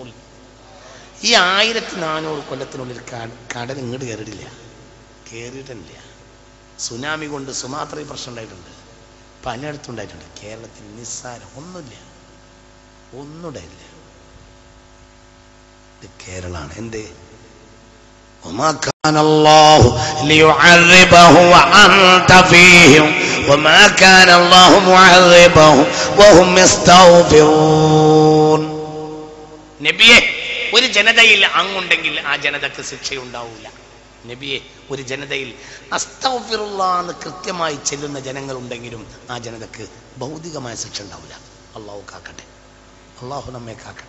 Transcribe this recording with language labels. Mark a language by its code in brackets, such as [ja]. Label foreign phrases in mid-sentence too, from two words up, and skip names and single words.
[ml] ഈ 1400 കൊല്ലത്തിനുള്ളിൽ കടൽ ഇങ്ങോട്ട് കയറിയിട്ടില്ല. സുനാമി കൊണ്ട് സുമാത്രയിൽ പ്രശ്നം ഉണ്ടായിട്ടുണ്ട്, പലയിടത്തും ഉണ്ടായിട്ടുണ്ട്. കേരളത്തിൽ നിസ്സാരം ഒന്നുമില്ല. ഇത് കേരളമാണ്. എന്തേ? [ar] وما كان الله ليعذبهم وأنت فيهم وما كان الله معذبهم وهم يستغفرون. [ml] നബിയെ, ഒരു ജനതയിൽ അങ്ങുണ്ടെങ്കിൽ ആ ജനതക്ക് ശിക്ഷയുണ്ടാവില്ല. നബിയെ, ഒരു ജനതയിൽ അസ്തഗ്ഫിറുല്ലാഹ് എന്ന് കൃത്യമായി ചെല്ലുന്ന ജനങ്ങൾ ഉണ്ടെങ്കിലും ആ ജനതക്ക് ഭൗതികമായ ശിക്ഷ ഉണ്ടാവില്ല. അള്ളാഹു കാക്കട്ടെ, അള്ളാഹു നമ്മെ കാക്കട്ടെ.